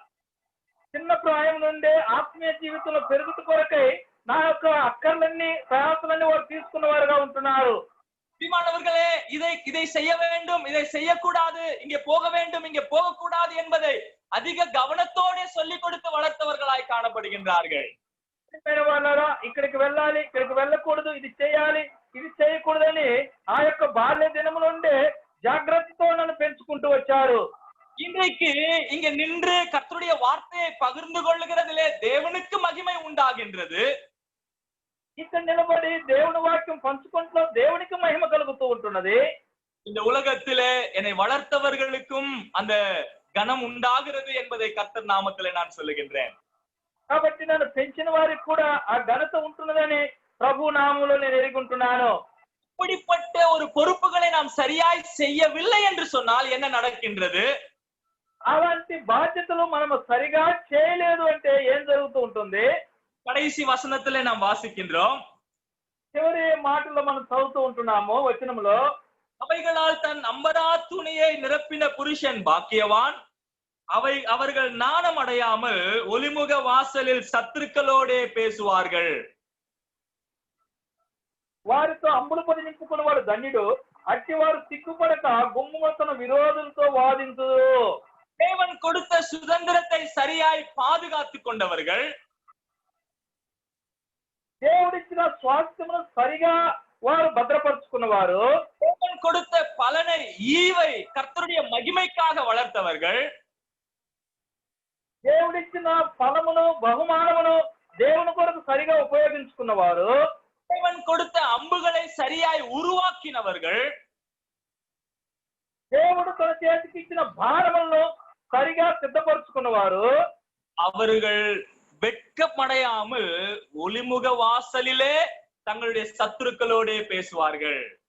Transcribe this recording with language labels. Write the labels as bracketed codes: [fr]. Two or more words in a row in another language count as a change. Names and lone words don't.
[te] చిన్న ప్రాయం నుండే ఆత్మీయ జీవితంలో పెరుగుతూ కొరకై నా యొక్క అక్కర్లన్నీ ప్రయాసలన్నీ వారు తీసుకున్నవారుగా ఉంటున్నారు. [ta] பிரியமானவர்களே, இதை செய்ய வேண்டும், இதை செய்யக்கூடாது, இங்கே போக வேண்டும், இங்கே போகக்கூடாது என்பதை அதிக கவனத்தோட சொல்லிக் கொடுத்து வளர்த்தவர்களாய் காணப்படுகின்றார்கள். [te] వాళ్ళారా, ఇక్కడికి వెళ్ళాలి, ఇక్కడికి వెళ్ళకూడదు, ఇది చేయాలి, ఇది చేయకూడదని ఆ యొక్క బాల్య దినము నుండే జాగ్రత్తతో నన్ను పెంచుకుంటూ వచ్చారు. [ta] இன்றைக்கு இங்க நின்று கர்த்தருடைய வார்த்தையை பகிர்ந்து கொள்ளுகிறதிலே தேவனுக்கு மகிமை உண்டாகின்றது. [te] ఇక్కడ నిలబడి దేవుని వాక్యం పంచుకుంటూ దేవునికి మహిమ కలుగుతూ ఉంటున్నది. [ta] இந்த உலகத்திலே என்னை வளர்த்தவர்களுக்கும் அந்த கனம் உண்டாகிறது என்பதை கர்த்தர் நாமத்திலே நான் சொல்லுகின்றேன். [te] కాబట్టి నన్ను పెంచిన వారికి కూడా ఆ ఘనత ఉంటున్నదని ప్రభు నామములో నేను ఎరుగుంటున్నాను. [ta] இப்படிப்பட்ட ஒரு பொறுப்புகளை நாம் சரியாய் செய்யவில்லை என்று சொன்னால் என்ன நடக்கின்றது? [te] అలాంటి బాధ్యతలు మనం సరిగా చేయలేదు అంటే ఏం జరుగుతూ ఉంటుంది? [ta] கடைசி வசனத்திலே நாம் வாசிக்கின்றோம். [te] చివరి మాటల్లో మనం చదువుతూ ఉంటున్నాము వచనంలో, [ta] அவைகளால் தன் அம்பரா துணியை நிரப்பின புருஷன் பாக்கியவான், அவர்கள் நாணம் அடையாமல் ஒலிமுக வாசலில் சத்துருக்களோடே பேசுவார்கள். [te] వారితో అంబులు పొది నింపుకున్న వాడు ధన్యుడు, అట్టి వారు సిగ్గుపడక గుమ్ముగా తన విరోధులతో వాదించు. [ta] தேவன் கொடுத்த சுதந்திரத்தை சரியாய் பாதுகாத்துக் கொண்டவர்கள், [te] దేవుడిచ్చిన స్వాస్థ్యమును సరిగా వారు భద్రపరుచుకున్నవారు, [ta] தேவன் கொடுத்த பலனை ஈவை கர்த்தருடைய மகிமைக்காக வளர்த்தவர்கள், [te] దేవుడిచ్చిన ఫలమును బహుమానమును దేవుని కొరకు సరిగా ఉపయోగించుకున్నవారు, [ta] தேவன் கொடுத்த அம்புகளை சரியாய் உருவாக்கினவர்கள், [te] దేవుడు తన చేతికి ఇచ్చిన భారములను సరిగా సిద్ధపరుచుకున్నవారు, [ta] அவர்கள் வெட்கமடையாமல் ஒலிமுக வாசலிலே தங்களுடைய சத்துருக்களோடே பேசுவார்கள்.